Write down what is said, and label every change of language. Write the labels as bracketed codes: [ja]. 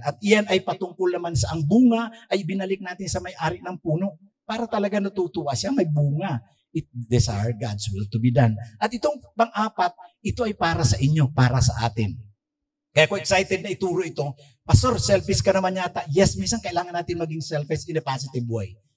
[tl] At iyan ay patungkol naman sa ang bunga ay binalik natin sa may-ari ng puno para talaga natutuwa siya, may bunga. [en] It desire God's will to be done. [tl] At itong pang-apat, ito ay para sa inyo, para sa atin. Kaya ako excited na ituro ito. Pastor, selfish ka naman yata. [en] Yes, [tl] minsan kailangan natin maging [en] selfish in a positive way.